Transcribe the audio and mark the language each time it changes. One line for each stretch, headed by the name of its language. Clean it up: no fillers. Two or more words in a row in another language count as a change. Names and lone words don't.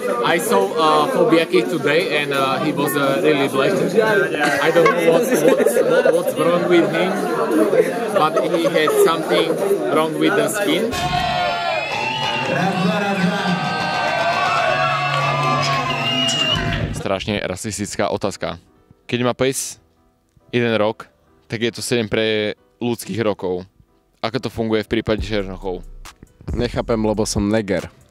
English: I saw Phobia Kid today and he was really black. I don't know what's wrong with him, but he had something wrong with the skin.
Slovak: Strašne rasistická otázka. Keď má pes 1 rok, tak je to 7 pre ľudských rokov. Ako to funguje v prípade černochov? Nechápem, lebo som neger.